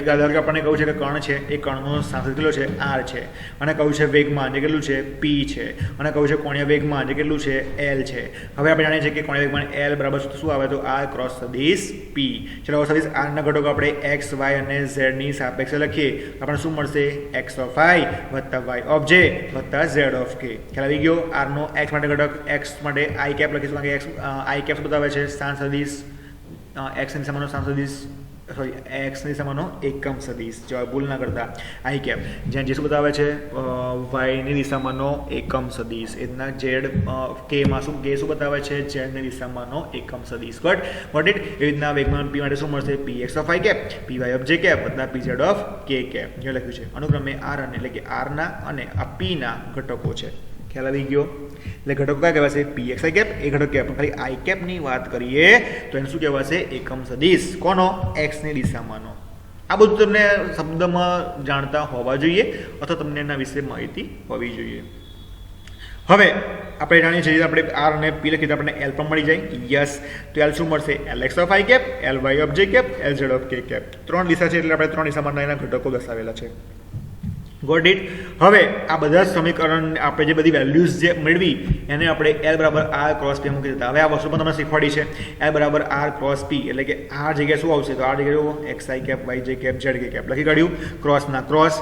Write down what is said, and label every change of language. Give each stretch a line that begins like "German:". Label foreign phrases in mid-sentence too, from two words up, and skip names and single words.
Gujarati: ધારો કે આપણને કહ્યું છે કે કણ છે એ કણનો સ્થાન કેટલો છે? r છે. અને કહ્યું છે વેગમાન જે કેટલું છે? p છે. અને કહ્યું છે કોણીય વેગમાન જે કેટલું છે? l છે. હવે આપણે જાણીએ છીએ કે કોણીય વેગમાન l બરાબર શું આવે? તો r ક્રોસ સદિશ p. ચલો સદિશ r ના ઘટકો આપણે x y અને z ની સાપેક્ષે લખીએ તો આપણને શું મળશે? x of i વત્તા y of j વત્તા z of k. ખ્યાલ આવી ગયો? r નો x માટે ઘટક, x માટે i કેપ લખીશું કારણ કે x i કેપ બતાવે છે સ્થાન સદિશ, x ની દિશામાંનો સ્થાન સદિશ, સોરી x ની દિશામાંનો એકમ સદિશ, જો ભૂલ ના કરતા i કેપ. જ્યાં જે શું બતાવે છે? y ની દિશામાંનો એકમ સદિશ. એના z k માં શું k શું બતાવે છે? z ની દિશામાંનો એકમ સદિશ.
English: got it?
Gujarati: એ રીતના વેગમાન p માટે શું મળશે? px of i કેપ, py of j કેપ વત્તા pz of k કેપ. જે લખ્યું છે અનુક્રમે r અને એટલે કે r ના અને આ p ના ઘટકો છે. ખ્યાલ આવી ગયો? એટલે ઘટકો કયા કહેવાશે? px i કેપ. એ ઘટક કેપ ખાલી i કેપ ની વાત કરીએ તો એને શું કહેવાશે? એકમ સદિશ. કોનો? x ની દિશામાંનો. આ બધું તમને શબ્દમાં જાણતા હોવા જોઈએ અથવા તમને એના વિશે માહિતી હોવી જોઈએ. હવે આપણે જાણીએ છીએ આપણે r અને p લખીએ તો આપણને l પણ મળી જાય. યસ. તો l શું મળશે? lx of i કેપ, ly of j કેપ, lz of k કેપ. 3 દિશા છે એટલે આપણે 3 દિશામાં એના ઘટકો દર્શાવેલા છે.
English: got it?
Gujarati: હવે આ બધા સમીકરણ આપણે જે બધી વેલ્યુઝ જે મેળવી એને આપણે l બરાબર r ક્રોસ p મૂકી દીધા. હવે આ વસ્તુ પણ તમને શીખવાડી છે. l બરાબર r ક્રોસ p એટલે કે r જગ્યાએ શું આવશે? તો r જગ્યાએ xi કેપ, yj કેપ, zk કેપ લખી કાઢ્યું. ક્રોસના ક્રોસ.